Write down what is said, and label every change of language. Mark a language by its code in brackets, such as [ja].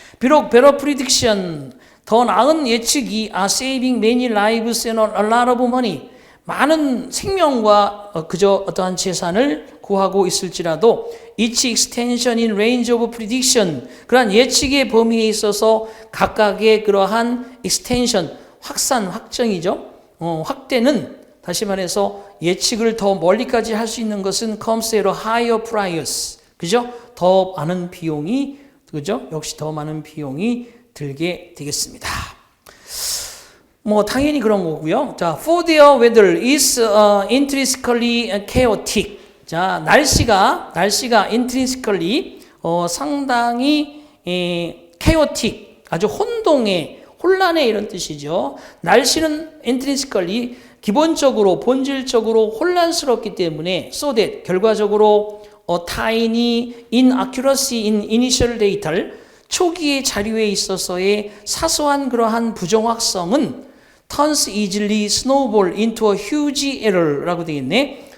[ko] 비록 [en] 베러 프리딕션, [ko] 더 나은 예측이 [en] are saving many lives and a lot of money, [ko] 많은 생명과 그저 어떠한 재산을 구하고 있을지라도 [en] each extension in range of prediction, [ko] 그러한 예측의 범위에 있어서 각각의 그러한 extension, 확장이죠. 확대는 다시 말해서 예측을 더 멀리까지 할 수 있는 것은 [en] comes at a higher price, [ko] 그죠? 더 많은 비용이, 그죠? 역시 더 많은 비용이 들게 되겠습니다. 뭐 당연히 그런 거고요. [en] 자, for their weather is intrinsically chaotic. [ko] 자, 날씨가 intrinsically 상당히 chaotic, 아주 혼란의 이런 뜻이죠. 날씨는 intrinsically 기본적으로 본질적으로 혼란스럽기 때문에 so that 결과적으로 [en] tiny inaccuracy in initial data [ko] 를 초기의 자료에 있어서의 사소한 그러한 부정확성은 [en] turns easily snowball into a huge error [ko] 라고 되어 있네.